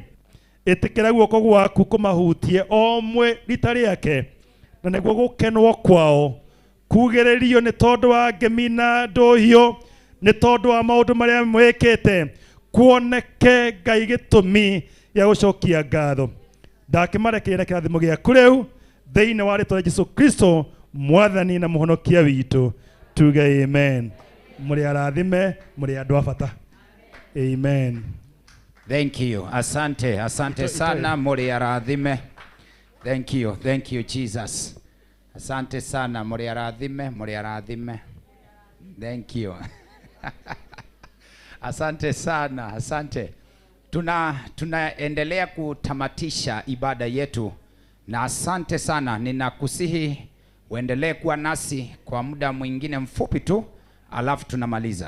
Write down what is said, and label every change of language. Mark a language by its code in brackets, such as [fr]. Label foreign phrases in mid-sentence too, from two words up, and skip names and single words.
[ki] Ĩtĩkĩra guoko gwaku kũmahutie o mwe rita rĩake na nĩguo gũkenwo kwao kugĩrĩrio nĩ tondũ wa ngemi na ndũhiũ nĩ tondũ wa maũndũ marĩa mwĩkĩte kuoneke Ngai gĩtũmi gĩa gũcokia ngatho. Ndakĩmarekeire kĩrathimo gĩaku rĩu thĩinĩ wa rĩĩtwa rĩa Jesu Kristo mwathani na mũhonokia witũ tuge amen. Mũrĩ arathime mũrĩ andũ a bata. Amen. [en] Thank you. [sw] Asante. Asante sana [ki] muri arathime. [en] Thank you Jesus. [sw] Asante sana [ki] muri arathime, muri arathime. [en] Thank you. [sw] Asante sana, asante. Tunaendelea kutamatisha ibada yetu na asante sana. Ninakusihi uendelee kuwa nasi kwa muda mwingine mfupi tu alafu tunamaliza.